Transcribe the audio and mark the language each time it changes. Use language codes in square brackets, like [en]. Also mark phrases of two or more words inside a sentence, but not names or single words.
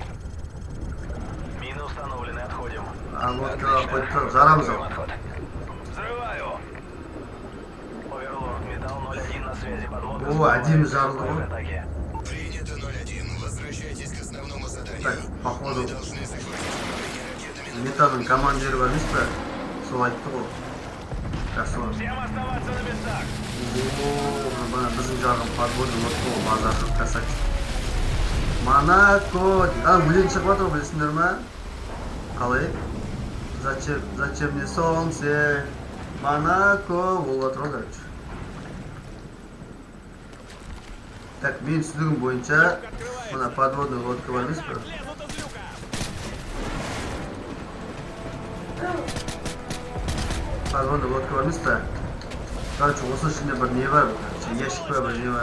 [ru] Мины установлены, отходим. [kk] Лодкаға қойып та жарамыз ау. [ru] Отход. Взрываю. Оверлорд, металл 01 на связи. Подмога. [kk] О, один жарылды [ru] В [kk] ғой. [ru] атаке. Принято 01. Возвращайтесь к основному заданию. Так, походу Вы должны захватить управление ракетами. [kk] метаның командирі бар емес пе? Сол айтты ғой. [ru] Красава. Всем оставаться на местах. [kk] Мына біздің жағын [ru] подводный лодка [kk] ғой, базар красавчик. Монако. Өлең шығып жатыр ғой, білесіңдер ма? Қалай? [ru] Зачем мне солнце? Монако. [kk] Болып жатыр ғой, короче. Так, мен түсінігім бойынша мына [ru] подводный лодка [kk] бар емес пе? [ru] Подводный лодка [kk] бар емес пе? Короче, осы ішінде бір не бар, ящик бар, бір не бар.